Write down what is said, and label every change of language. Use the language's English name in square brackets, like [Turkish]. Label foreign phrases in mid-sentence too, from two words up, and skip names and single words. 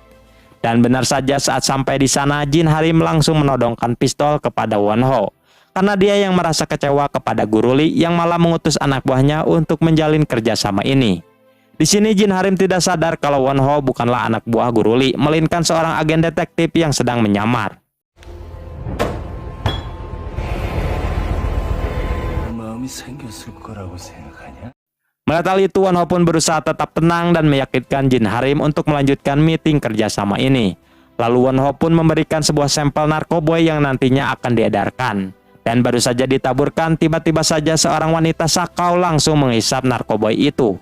[Indonesian] Dan benar saja saat sampai di sana, Jin Harim langsung menodongkan pistol kepada Won Ho. Karena dia yang merasa kecewa kepada Guru Lee yang malah mengutus anak buahnya untuk menjalin kerjasama ini. Di sini Jin Harim tidak sadar kalau Won Ho bukanlah anak buah Guru Lee, melainkan seorang agen detektif yang sedang menyamar. [Korean] 마음이 생겼을 거라고 생각하냐? [Indonesian] Melihat hal itu, Won Ho pun berusaha tetap tenang dan meyakinkan Jin Harim untuk melanjutkan meeting kerjasama ini. Lalu Won Ho pun memberikan sebuah sampel narkoboy yang nantinya akan diedarkan. Dan baru saja ditaburkan, tiba-tiba saja seorang wanita sakau langsung menghisap narkoboy itu.